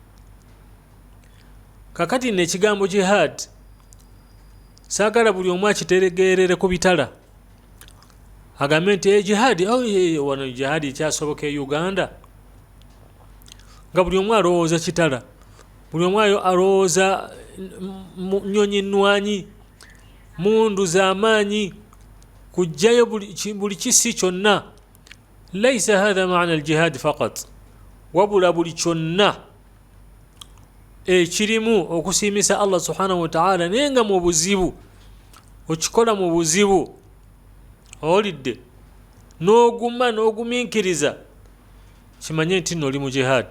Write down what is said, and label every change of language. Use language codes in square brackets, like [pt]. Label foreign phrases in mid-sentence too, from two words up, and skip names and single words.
[lg] Kakati n'ekigambo jihad saagala buli omu akitegeerere ku bitala agambe nti jihadi wano jihadi ekyasoboka e Uganda, nga buli omu alowooza kitala, buli omu alowooza nnyonyi nnwanyi, mundu z'amaanyi, kujjayo buli kisi kyonna. [ar] ليس هذا معنى الجهاد فقط, [lg] wabula buli kyonna ekirimu okusiimisa Allah [ar] سبحانه وتعالى [lg] naye nga mu buzibu, okikola mu buzibu, owulidde, n'oguma n'ogumiikiriza, kimanye nti nno oli mu jihad.